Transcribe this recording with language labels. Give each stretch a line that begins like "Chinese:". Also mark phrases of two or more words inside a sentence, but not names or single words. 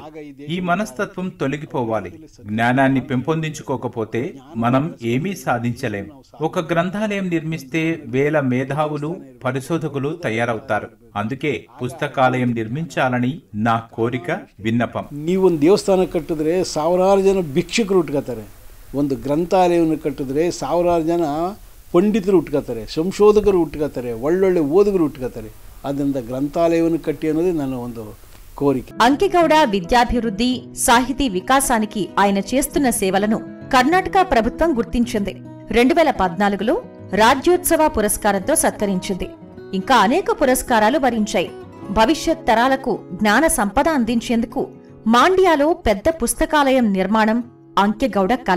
Telugu: ఈ మనస్తత్వం తొలగిపోవాలి. జ్ఞానాన్ని పెంపొందించుకోకపోతే మనం ఏమీ సాధించలేం. ఒక గ్రంథాలయం నిర్మిస్తే 1000 మేధావులు, పరిశోధకులు తయారవుతారు. అందుకే పుస్తకాలయం నిర్మించాలని నా కోరిక, విన్నపం.
Kannada: ನೀವೊಂದು ದೇವಸ್ಥಾನ ಕಟ್ಟಿದ್ರೆ 1000 ಜನ ಭಿಕ್ಷುಕರು ಹುಟ್ಕೋತಾರೆ. ಒಂದು ಗ್ರಂಥಾಲಯವನ್ನು ಕಟ್ಟಿದ್ರೆ 1000 ಜನ ಪಂಡಿತರು ಹುಟ್ಕೋತಾರೆ, ಸಂಶೋಧಕರು ಹುಟ್ಕೋತಾರೆ, ಒಳ್ಳೊಳ್ಳೆ ಓದುಗರು ಹುಟ್ಕೋತಾರೆ. ಅದರಿಂದ ಗ್ರಂಥಾಲಯವನ್ನು ಕಟ್ಟಿ ಅನ್ನೋದೇ ನನ್ನ ಒಂದು కోరిక.
Telugu: అంకెగౌడ విద్యాభివృద్ధి, సాహితీ వికాసానికి ఆయన చేస్తున్న సేవలను కర్ణాటక ప్రభుత్వం గుర్తించింది. 2014లో రాజ్యోత్సవ పురస్కారంతో సత్కరించింది. ఇంకా అనేక పురస్కారాలు వరించాయి. భవిష్యత్ తరాలకు జ్ఞాన సంపద అందించేందుకు మాండ్యాలో పెద్ద పుస్తకాలయం నిర్మాణం అంకెగౌడ కల.